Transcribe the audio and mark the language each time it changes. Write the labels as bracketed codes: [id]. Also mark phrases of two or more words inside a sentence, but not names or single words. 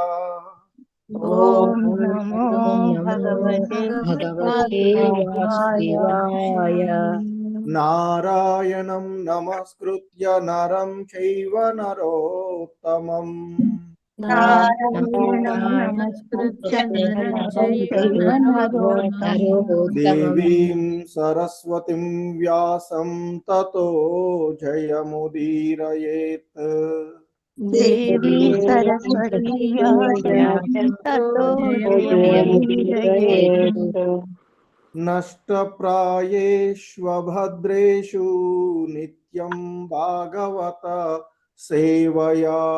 [sa] ఓం నమో భగవతే వాసుదేవాయ. నారాయణం నమస్కృత్య నరం చైవ నరోత్తమం. దేవీం సరస్వతిం వ్యాసం తతో జయముదీరయేత్. దేవీ సరస్వతీ వ్యాసం తతో జయముదీరయేత్. నష్టప్రాయేష్వభద్రేషు నిత్యం భాగవత సేవయా.